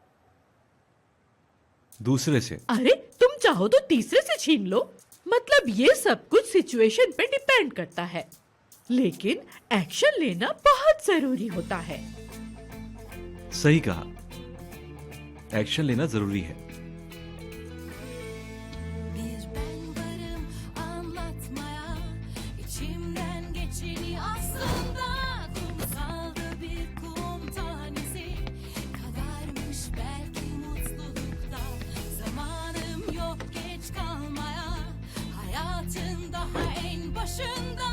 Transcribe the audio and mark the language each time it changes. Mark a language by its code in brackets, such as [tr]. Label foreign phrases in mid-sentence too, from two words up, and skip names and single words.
[hi] दूसरे से? अरे तुम चाहो तो तीसरे से छीन लो। मतलब ये सब कुछ सिचुएशन पे डिपेंड करता है, लेकिन एक्शन लेना बहुत जरूरी होता है। सही कहा, एक्शन लेना जरूरी है। [tr] Bir ben varım anlatmaya, içimden geçeni aslında kumsalda bir kum tanesi kadarmış belki mutlulukta. Zamanım yok geç kalmaya, hayatın daha en başında.